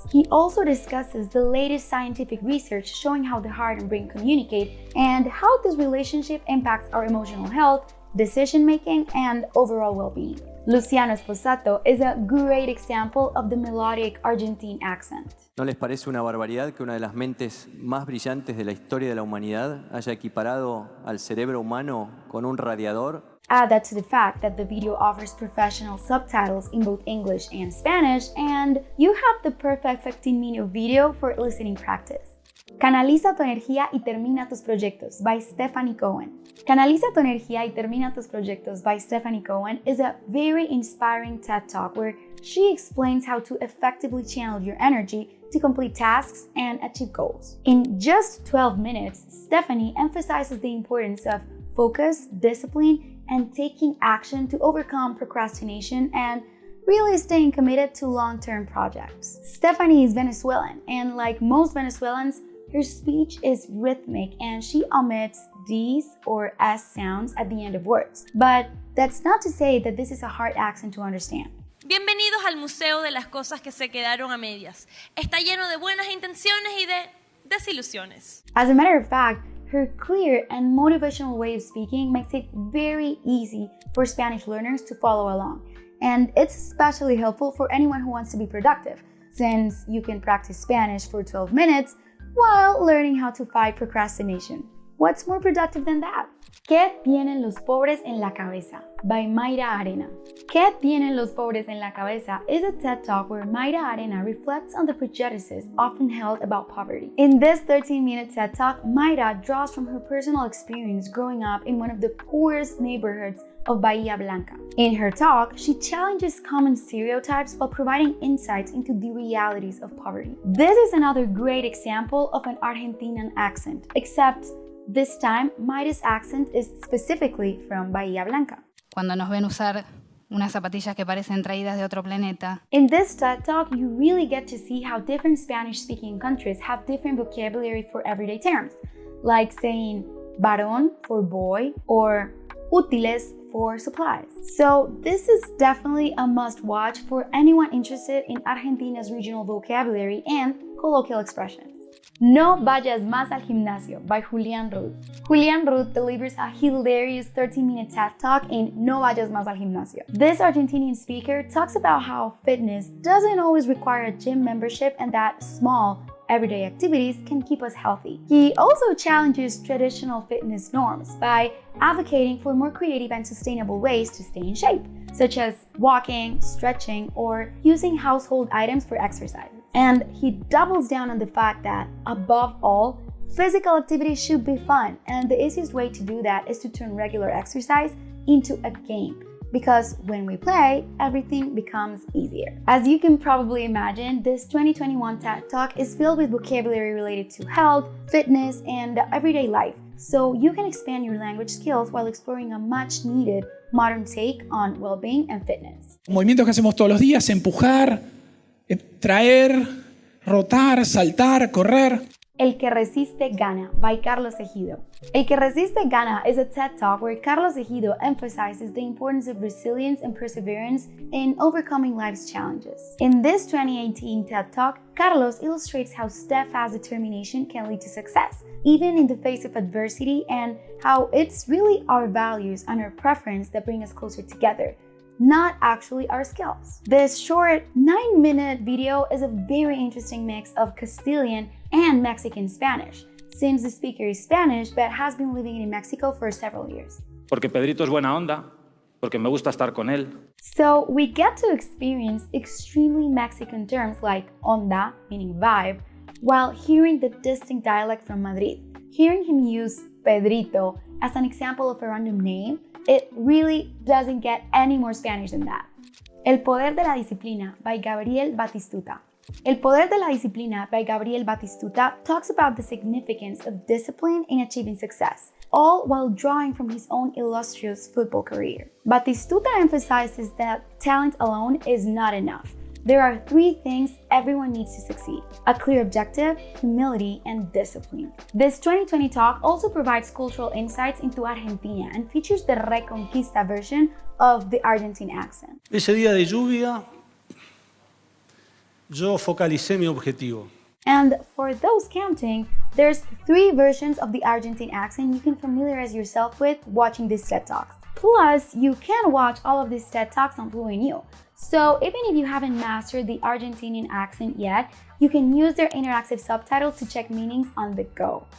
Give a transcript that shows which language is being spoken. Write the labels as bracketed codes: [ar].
[en] He also discusses the latest scientific research showing how the heart and brain communicate and how this relationship impacts our emotional health, decision-making, and overall well-being. Luciano Sposato is a great example of the melodic Argentine accent. [es] ¿No les parece una barbaridad que una de las mentes más brillantes de la historia de la humanidad haya equiparado al cerebro humano con un radiador? [en] Add that to the fact that the video offers professional subtitles in both English and Spanish, and you have the perfect 15-minute video for listening practice. [es] Canaliza tu energía y termina tus proyectos by Stefany Cohen. [en] Canaliza tu energía y termina tus proyectos by Stefany Cohen is a very inspiring TED Talk where she explains how to effectively channel your energy to complete tasks and achieve goals. In just 12 minutes, Stefany emphasizes the importance of focus, discipline, and taking action to overcome procrastination and really staying committed to long-term projects. Stefany is Venezuelan, and like most Venezuelans, her speech is rhythmic and she omits D's or S sounds at the end of words. But that's not to say that this is a hard accent to understand. [es] Bienvenidos al Museo de las Cosas que se quedaron a medias. Está lleno de buenas intenciones y de desilusiones. [en] As a matter of fact, her clear and motivational way of speaking makes it very easy for Spanish learners to follow along. And it's especially helpful for anyone who wants to be productive, since you can practice Spanish for 12 minutes while learning how to fight procrastination. What's more productive than that? [es] ¿Qué tienen los pobres en la cabeza? [en] By Mayra Arena. ¿Qué tienen los pobres en la cabeza is a TED Talk where Mayra Arena reflects on the prejudices often held about poverty. In this 13-minute TED Talk, Mayra draws from her personal experience growing up in one of the poorest neighborhoods of Bahía Blanca. In her talk, she challenges common stereotypes while providing insights into the realities of poverty. This is another great example of an Argentinian accent, except this time, Mayra's accent is specifically from Bahía Blanca. [es] Cuando nos ven usar unas zapatillas que parecen traídas de otro planeta. [en] In this TED Talk, you really get to see how different Spanish-speaking countries have different vocabulary for everyday terms, like saying varón for boy or útiles for supplies. So this is definitely a must-watch for anyone interested in Argentina's regional vocabulary and colloquial expressions. [es] No Vayas más al Gimnasio by Julian. [en] Julian delivers a hilarious 13-minute TED Talk in No Vayas más al Gimnasio. This Argentinian speaker talks about how fitness doesn't always require a gym membership and that small, everyday activities can keep us healthy. He also challenges traditional fitness norms by advocating for more creative and sustainable ways to stay in shape, such as walking, stretching, or using household items for exercise. And he doubles down on the fact that, above all, physical activity should be fun, and the easiest way to do that is to turn regular exercise into a game. Because when we play, everything becomes easier. As you can probably imagine, this 2021 TED Talk is filled with vocabulary related to health, fitness, and everyday life, so you can expand your language skills while exploring a much-needed modern take on well-being and fitness. [es] Movimientos que hacemos todos los días: empujar, traer, rotar, saltar, correr. [en] El que resiste, gana by Carlos Egido. El que resiste, gana is a TED Talk where Carlos Egido emphasizes the importance of resilience and perseverance in overcoming life's challenges. In this 2018 TED Talk, Carlos illustrates how steadfast determination can lead to success, even in the face of adversity, and how it's really our values and our preference that bring us closer together, not actually our skills. This short 9-minute video is a very interesting mix of Castilian and Mexican Spanish, since the speaker is Spanish but has been living in Mexico for several years. [es] Porque Pedrito es buena onda, porque me gusta estar con él. [en] So we get to experience extremely Mexican terms like onda, meaning vibe, while hearing the distinct dialect from Madrid. Hearing him use Pedrito as an example of a random name, it really doesn't get any more Spanish than that. El poder de la disciplina by Gabriel Batistuta. El poder de la disciplina by Gabriel Batistuta talks about the significance of discipline in achieving success, all while drawing from his own illustrious football career. Batistuta emphasizes that talent alone is not enough. There are 3 things everyone needs to succeed: a clear objective, humility, and discipline. This 2020 talk also provides cultural insights into Argentina and features the Reconquista version of the Argentine accent. [es] Ese día de lluvia, yo focalicé mi objetivo. [en] And for those counting, there's 3 versions of the Argentine accent you can familiarize yourself with watching these TED Talks. Plus, you can watch all of these TED Talks on FluentU. So even if you haven't mastered the Argentinian accent yet, you can use their interactive subtitles to check meanings on the go.